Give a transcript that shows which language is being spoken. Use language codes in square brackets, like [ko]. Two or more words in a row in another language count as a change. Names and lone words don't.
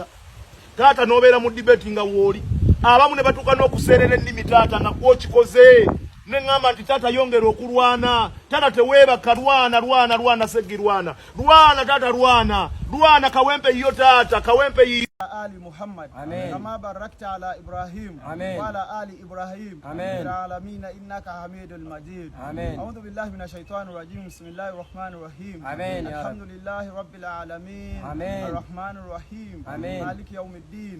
[lg] Taata nobeera mu debate nga wooli. Abamu ne batuuka n'okuseerera ennimi taata nga kwokikoze. Ne ngamba nti taata yongera okulwana. Taata teweebaka lwana Segirwana. Lwana taata lwana. Lwana Kawempe yiyo taata. Kawempe yiyo. [ar] آل محمد كما باركت على إبراهيم وعلى آل إبراهيم في العالمين إنك حميد مجيد. أعوذ بالله من الشيطان الرجيم. بسم الله الرحمن الرحيم. الحمد لله رب العالمين الرحمن الرحيم مالك يوم الدين.